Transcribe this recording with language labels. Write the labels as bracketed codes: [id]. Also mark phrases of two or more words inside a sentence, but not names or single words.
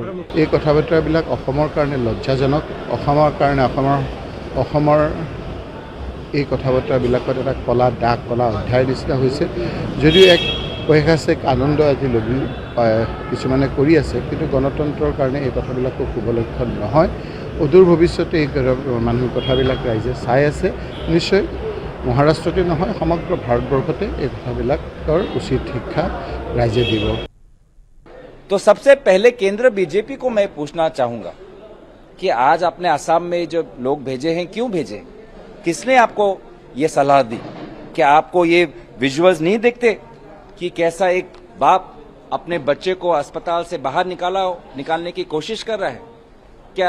[as] এই কথা বতৰাবিলাক অসমৰ কাৰণে লজ্জাজনক অসমৰ কাৰণে অসমৰ এই কথা বতৰাবিলাকত এটা কলা দাগ কলা অধ্যায় নিচিনা হৈছে যদিও এক ঐতিহাসিক আনন্দ আজি লবি কিছুমানে কৰি আছে কিন্তু গণতন্ত্ৰৰ কাৰণে এই কথাবিলাকো শুভলক্ষণ নহয় অদূৰ ভৱিষ্যতে এই মানুহৰ কথাবিলাক ৰাইজে চাই আছে নিশ্চয় মহাৰাষ্ট্ৰতে নহয় সমগ্ৰ ভাৰতবৰ্ষতে এই কথাবিলাকৰ উচিত শিক্ষা ৰাইজে দিব [hi] तो सबसे पहले केंद्र बीजेपी को मैं पूछना चाहूंगा कि आज आपने असम में जो लोग भेजे हैं क्यों भेजे किसने आपको ये सलाह दी क्या आपको ये विजुअल्स नहीं दिखते कि कैसा एक बाप अपने बच्चे को अस्पताल से बाहर निकालने की कोशिश कर रहा है क्या